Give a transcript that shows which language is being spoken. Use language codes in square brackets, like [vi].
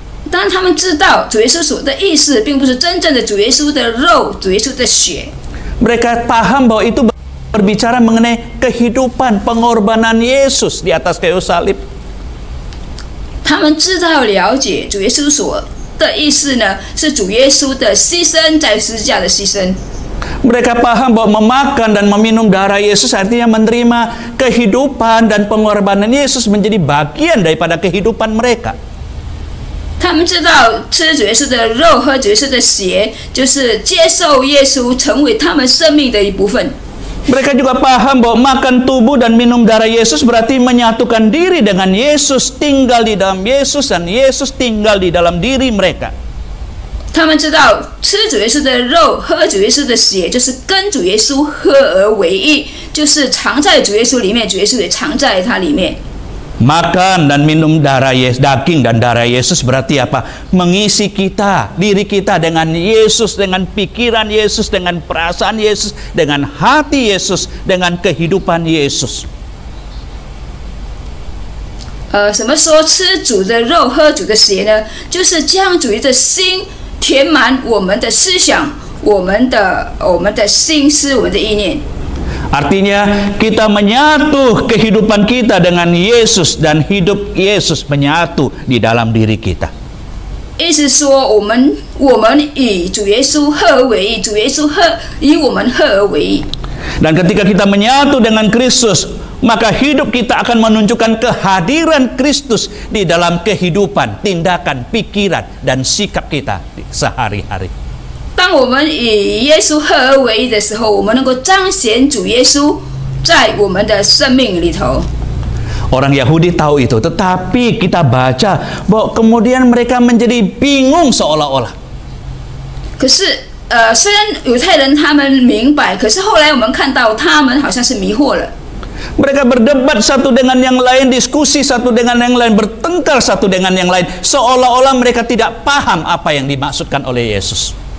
[zh] 当然他们知道主耶稣所的意思，并不是真正的主耶稣的肉、主耶稣的血。 [id] Mereka paham bahwa itu berbicara mengenai kehidupan pengorbanan Yesus di atas kayu salib. [zh] 他们知道了解主耶稣所的意思呢，是主耶稣的牺牲，在十字架的牺牲。 [id] Mereka paham bahwa memakan dan meminum darah Yesus artinya menerima kehidupan dan pengorbanan Yesus menjadi bagian daripada kehidupan mereka. [zh] 他们知道吃主耶稣的肉、喝主耶稣的血，就是接受耶稣成为他们生命的一部分。 [id] Mereka juga paham bahwa makan tubuh dan minum darah Yesus berarti menyatukan diri dengan Yesus, tinggal di dalam Yesus, dan Yesus tinggal di dalam diri mereka. [zh] 他们知道吃主耶稣的肉、喝主耶稣的血，就是跟主耶稣合而为一，就是藏在主耶稣里面，主耶稣也藏在他里面。 [id] Makan dan minum darah Yesus, daging dan darah Yesus berarti apa? Mengisi kita, diri kita dengan Yesus, dengan pikiran Yesus, dengan perasaan Yesus, dengan hati Yesus, dengan kehidupan Yesus. [zh] 什么说吃主的肉、喝主的血呢？就是将主的心填满我们的思想、我们的心思、我们的意念。 [id] Artinya kita menyatu kehidupan kita dengan Yesus, dan hidup Yesus menyatu di dalam diri kita. [zh] 意思说，我们以主耶稣合而为一，主耶稣以我们合而为一。 [id] Dan ketika kita menyatu dengan Kristus, maka hidup kita akan menunjukkan kehadiran Kristus di dalam kehidupan, tindakan, pikiran, dan sikap kita sehari-hari. [zh] 当我们以耶稣合而为一的时候，我们能够彰显主耶稣在我们的生命里头。 [id] Orang Yahudi tahu itu, tetapi kita baca bahwa kemudian mereka menjadi bingung seolah-olah. [zh] 可是虽然犹太人他们明白，可是后来我们看到他们好像是迷惑了。 [id] Mereka berdebat satu dengan yang lain, diskusi satu dengan yang lain, bertengkar satu dengan yang lain, seolah-olah mereka tidak paham apa yang dimaksudkan oleh Yesus.